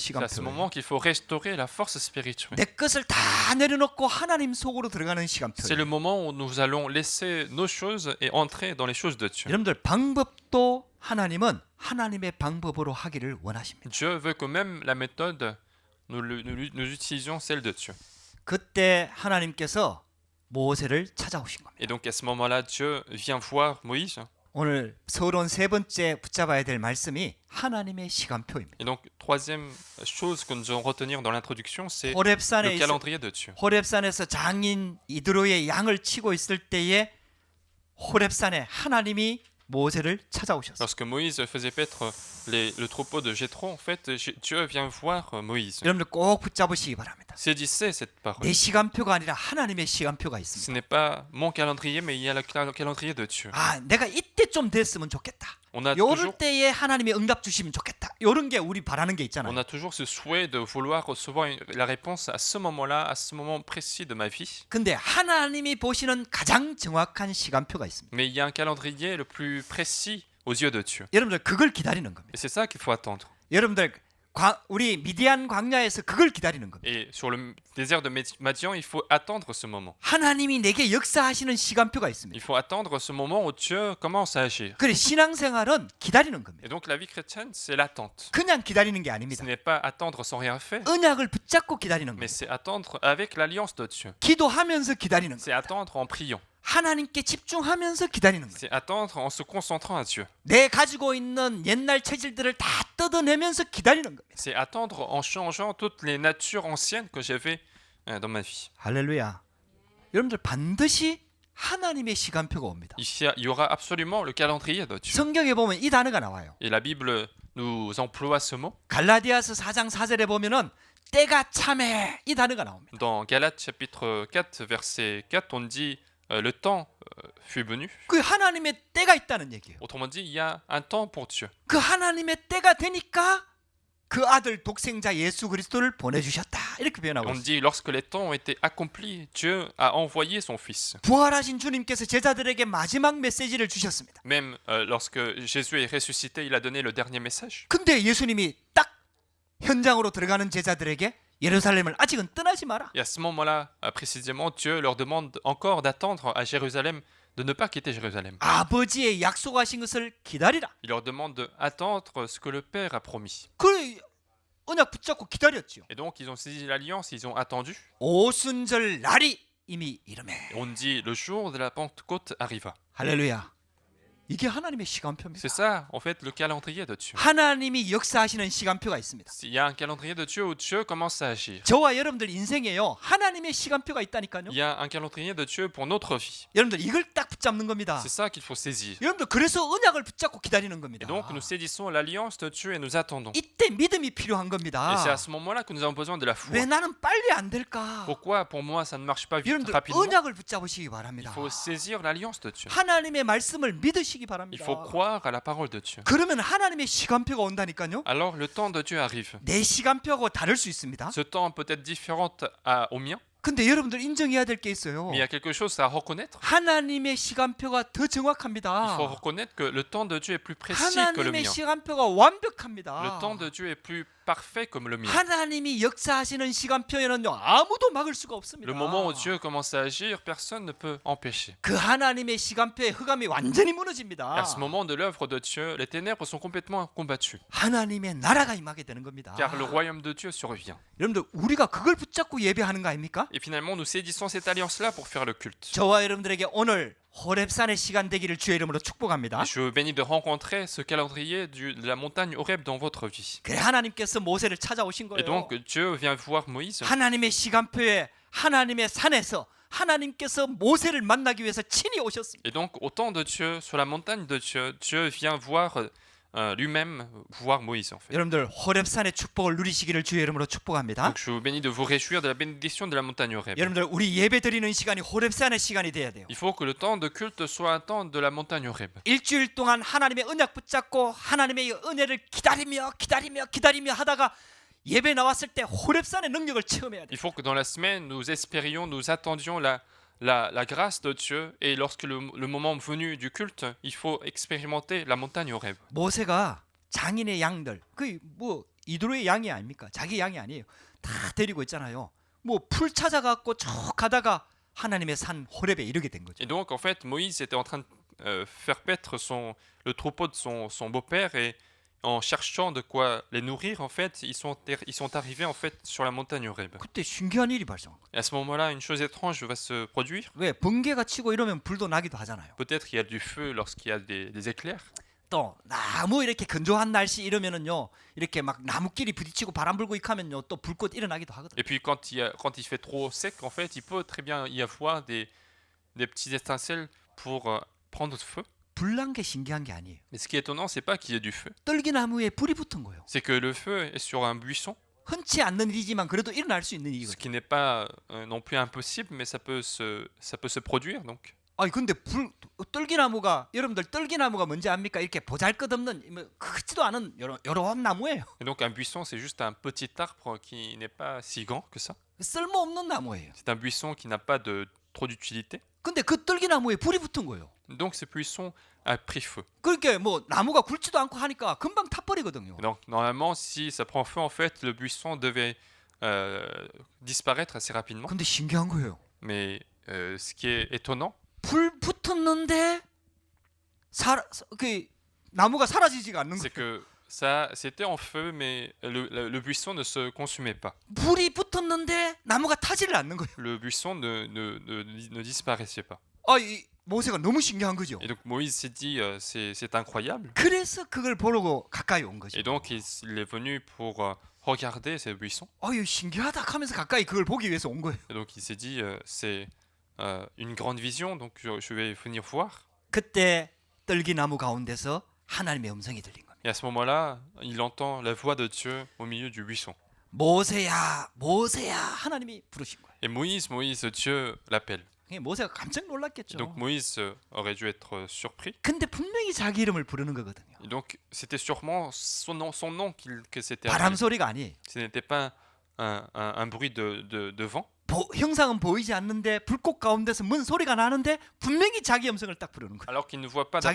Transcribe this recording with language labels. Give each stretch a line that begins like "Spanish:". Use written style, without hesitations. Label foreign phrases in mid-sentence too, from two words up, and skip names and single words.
French: C'est à ce
Korean: 시간표.
French: moment qu'il faut restaurer la force spirituelle.
Korean: 내 것을 다 내려놓고 하나님 속으로 들어가는 시간표.
French: C'est le moment où nous allons laisser nos choses et entrer dans les choses de Dieu.
Korean: 여러분들 방법도 하나님은 하나님의 방법으로 하기를 원하십니다.
French: Dieu veut que même la méthode, nous utilisions celle de Dieu.
Korean: 그때 하나님께서 모세를 찾아오신 겁니다.
French: Et donc à ce moment-là, Dieu vient voir Moïse.
Korean: 오늘 서론 세 번째 붙잡아야 될 말씀이 하나님의 시간표입니다.
French: Et donc troisième chose que nous devons retenir dans l'introduction, c'est
Korean: 호렙산에
French: le calendrier de Dieu.
Korean: 호렙산에서 장인 이드로의 양을 치고 있을 때에 호렙산에 하나님이 모세를 찾아오셨어요.
French: Lorsque Moïse faisait paître le troupeau de Jéthro, en fait, Dieu vient voir Moïse.
Korean: 여러분들 꼭 붙잡으시기 바랍니다.
French: Saisissez cette parole.
Korean: 내 시간표가 아니라 하나님의 시간표가
French: Ce
Korean: 있습니다.
French: n'est pas mon calendrier, mais il y a le calendrier de Dieu.
Korean: 아, 내가 이때 좀 됐으면 좋겠다.
French: On a
Korean: 요럴
French: toujours,
Korean: 때에 하나님이 응답 주시면 좋겠다. 요런 게 우리 바라는 게 있잖아요.
French: on a toujours ce souhait de vouloir recevoir la réponse à ce moment-là, à ce moment précis de ma vie.
Korean: 근데 하나님이 보시는 가장 정확한 시간표가 있습니다.
French: Mais il y a un calendrier le plus précis aux yeux de Dieu.
Korean: 여러분들 그걸 기다리는 겁니다.
French: Et c'est ça qu'il faut attendre.
Korean: 여러분들 우리 미디안 광야에서 그걸 기다리는 겁니다.
French: Et sur le désert de Madian, il faut attendre ce moment.
Korean: 하나님이 내게 역사하시는 시간표가 있습니다.
French: Il faut attendre ce moment où Dieu commence à agir.
Korean: 그래 신앙생활은 기다리는 겁니다.
French: Et donc la vie chrétienne, c'est l'attente.
Korean: 그냥 기다리는 게
French: Ce
Korean: 아닙니다.
French: n'est pas attendre sans rien faire,
Korean: 언약을 붙잡고 기다리는
French: mais
Korean: 겁니다.
French: c'est attendre avec l'alliance de Dieu.
Korean: 기도하면서 기다리는
French: C'est
Korean: 겁니다.
French: attendre en priant.
Korean: 하나님께 집중하면서 기다리는 겁니다.
French: C'est attendre en se concentrant à Dieu.
Korean: 내 가지고 있는 옛날 체질들을 다 뜯어내면서 기다리는 겁니다.
French: C'est attendre en changeant toutes les natures anciennes que j'avais dans ma vie.
Korean: 할렐루야. 여러분들 반드시 하나님의 시간표가 옵니다.
French: Il y aura absolument le calendrier de Dieu.
Korean: 성경에 보면 이 단어가 나와요.
French: Et la Bible nous emploie ce mot.
Korean: 갈라디아서 4장 4절에 보면은 때가 참해 이 단어가 나옵니다.
French: Dans Galates chapitre 4, verset 4, on dit le temps fut venu.
Korean: 그 하나님의 때가 있다는 얘기예요.
French: Autrement dit, il y a un temps pour Dieu.
Korean: 그 하나님의 때가 되니까 그 아들 독생자 예수 그리스도를 보내주셨다 이렇게 표현하고
French: On
Korean: 있어요.
French: dit lorsque les temps ont été accomplis, Dieu a envoyé son Fils.
Korean: 부활하신 주님께서 제자들에게 마지막 메시지를 주셨습니다.
French: Même lorsque Jésus est ressuscité, il a donné le dernier message.
Korean: 근데 예수님이 딱 현장으로 들어가는 제자들에게 예루살렘을 아직은 떠나지 마라.
French: Et à ce moment-là, précisément, Dieu leur demande encore d'attendre à Jérusalem, de ne pas quitter Jérusalem.
Korean: 아버지의 약속하신 것을 기다리라.
French: Il leur demande d'attendre ce que le Père a promis.
Korean: 그 언약 붙잡고 기다렸죠.
French: Et donc, ils ont saisi l'alliance, ils ont attendu.
Korean: 오순절 날이 이미 이르매.
French: On dit le jour de la Pentecôte arriva.
Korean: 할렐루야. 이게 하나님의 시간표입니다.
French: C'est ça, en fait, le calendrier de Dieu.
Korean: 하나님이 역사하시는 시간표가 있습니다.
French: Il y a un calendrier de Dieu où Dieu commence à agir.
Korean: 저와 여러분들 인생에요. 하나님의 시간표가 있다니까요.
French: Il y a un calendrier de Dieu pour notre vie.
Korean: 여러분들 이걸 딱 붙잡는 겁니다.
French: C'est ça qu'il faut saisir.
Korean: 여러분들 그래서 언약을 붙잡고 기다리는
French: Et
Korean: 겁니다.
French: donc nous saisissons l'alliance de Dieu et nous attendons.
Korean: 이때 믿음이 필요한
French: Et
Korean: 겁니다.
French: c'est à ce moment-là que nous avons besoin de la foi.
Korean: 왜 나는 빨리 안 될까?
French: Pourquoi pour moi ça ne marche pas vite,
Korean: 여러분들
French: rapidement?
Korean: 언약을 붙잡으시기
French: Il
Korean: 바랍니다.
French: faut saisir l'alliance de Dieu.
Korean: 하나님의 말씀을 믿으시기
French: Il
Korean: 바랍니다.
French: faut croire à la parole de Dieu.
Korean: 그러면 하나님의 시간표가 온다니까요.
French: Alors le temps de Dieu arrive.
Korean: 내 시간표하고 다를 수 있습니다.
French: Ce temps peut être différent au mien,
Korean: 근데 여러분들 인정해야 될 게 있어요.
French: mais il y a quelque chose à reconnaître.
Korean: 하나님의 시간표가 더
French: Il
Korean: 정확합니다.
French: faut reconnaître que le temps de Dieu est plus précis que le
Korean: 하나님의
French: mien.
Korean: 시간표가 완벽합니다.
French: Le temps de Dieu est plus parfait comme le mien.
Korean: 하나님이 역사하시는 시간표에는요 아무도 막을 수가 없습니다.
French: Le moment où Dieu commence à agir, personne ne peut empêcher.
Korean: 그 하나님의 시간표의 흑암이 완전히
French: Et
Korean: 무너집니다.
French: à ce moment de l'œuvre de Dieu, les ténèbres sont complètement combattues,
Korean: 하나님의 나라가 임하게 되는 겁니다.
French: car le royaume de Dieu survient.
Korean: 여러분들 우리가 그걸 붙잡고 예배하는 거 아닙니까?
French: Et finalement, nous saisissons cette alliance-là pour faire le culte.
Korean: 저와 여러분들에게 오늘 호렙산의 시간 되기를 주의 이름으로 축복합니다.
French: Et je vous bénis de rencontrer ce calendrier de la montagne Horeb dans votre vie.
Korean: 그래 하나님께서 모세를 찾아오신
French: Et
Korean: 거예요.
French: donc, Dieu vient voir Moïse.
Korean: 하나님의 시간표에 하나님의 산에서 하나님께서 모세를 만나기 위해서 친히 오셨습니다.
French: Et donc, au temps de Dieu, sur la montagne de Dieu, Dieu vient voir lui-même, voir Moïse en fait.
Korean: 여러분들 호렙산의 축복을 누리시기를 주의 이름으로 축복합니다.
French: Donc, je vous bénis de vous réjouir de la bénédiction de la montagne Horeb.
Korean: 여러분들 우리 예배 드리는 시간이 호렙산의 시간이 돼야 돼요.
French: Il faut que le temps de culte soit un temps de la montagne Horeb.
Korean: 일주일 동안 하나님의 언약 붙잡고 하나님의 은혜를 기다리며 하다가 예배 나왔을 때 호렙산의 능력을 체험해야 돼요.
French: Il faut que dans la semaine, nous espérions, nous attendions la grâce de Dieu. Et lorsque le moment venu du culte, il faut expérimenter la montagne Horeb.
Korean: 모세가 장인의 양들 그 뭐 이드로의 양이 아닙니까? 자기 양이 아니에요. 다 데리고 있잖아요. 뭐 풀 찾아갖고 쭉 가다가 하나님의 산 호렙에 이르게 된 거죠.
French: Et donc, en fait, Moïse était en train de faire paître le troupeau de son beau-père et en cherchant de quoi les nourrir, en fait, ils sont arrivés en fait sur la montagne Horeb.
Korean: 그때 신기한 일이 발생한 거예요.
French: Et à ce moment-là, une chose étrange va se produire.
Korean: 왜 번개가 치고 이러면 불도 나기도 하잖아요.
French: Peut-être il y a du feu lorsqu'il y a des éclairs.
Korean: 또 나무 이렇게 건조한 날씨 이러면은요 이렇게 막 나무끼리 부딪히고 바람 불고 익하면요 또 불꽃 일어나기도 하거든요.
French: Et puis quand il fait trop sec, en fait, il peut très bien y avoir des petites étincelles pour prendre feu.
Korean: 불난 게 신기한 게 아니에요.
French: Mais ce qui est étonnant, c'est pas qu'il y ait du feu,
Korean: 떨기나무에 불이 붙은 거예요.
French: c'est que le feu est sur un buisson,
Korean: 흔치 않는 일이지만 그래도 일어날 수 있는
French: ce
Korean: 일이거든요.
French: qui n'est pas non plus impossible, mais ça peut se produire donc.
Korean: 아니 근데 떨기나무가 여러분들 떨기나무가 뭔지 압니까? 이렇게 보잘것없는 뭐 크지도 않은 요런 나무예요.
French: Et donc un buisson, c'est juste un petit arbre qui n'est pas si grand que ça.
Korean: 쓸모없는 나무예요.
French: C'est un buisson qui n'a pas trop d'utilité.
Korean: 근데 그 떨기나무에 불이 붙은 거예요.
French: Donc ce buisson a pris feu.
Korean: 그러니까 뭐 나무가 굵지도 않고 하니까 금방 타버리거든요.
French: Et donc normalement, si ça prend feu, en fait, le buisson devait disparaître assez rapidement.
Korean: 근데 신기한 거예요.
French: Mais ce qui est étonnant,
Korean: 불 붙었는데 그 나무가 사라지지가 않는
French: c'est
Korean: 거예요.
French: que c'était en feu, mais le buisson ne se consumait pas.
Korean: 불이 붙었는데 나무가 타지를 않는 거예요.
French: Le buisson ne disparaissait pas.
Korean: 이 모세가 너무 신기한 거죠.
French: Et donc Moïse s'est dit, c'est incroyable.
Korean: 그래서 그걸 보려고 가까이 온 거죠.
French: Et donc il est venu pour regarder ces buissons.
Korean: 이거 신기하다 하면서 가까이 그걸 보기 위해서 온 거예요.
French: Et donc il s'est dit, c'est une grande vision, donc je vais venir voir.
Korean: 그때 떨기나무 가운데서 하나님의 음성이 들린 겁니다.
French: Et à ce moment-là, il entend la voix de Dieu au milieu du buisson.
Korean: 모세야, 모세야 하나님이 부르신 거예요.
French: Et Moïse, Moïse, Dieu l'appelle.
Korean: 모세가 깜짝 놀랐겠죠.
French: Donc Moïse aurait dû être surpris.
Korean: 근데 분명히 자기 이름을 부르는 거거든요.
French: Et donc c'était sûrement son nom que c'était
Korean: 바람
French: appelé.
Korean: 소리가 아니에요.
French: Ce n'était pas un bruit de vent.
Korean: 형상은 보이지 않는데 불꽃 가운데서 뭔 소리가 나는데 분명히 자기 음성을 딱 부르는 거예요.
French: Alors qu'il ne voit pas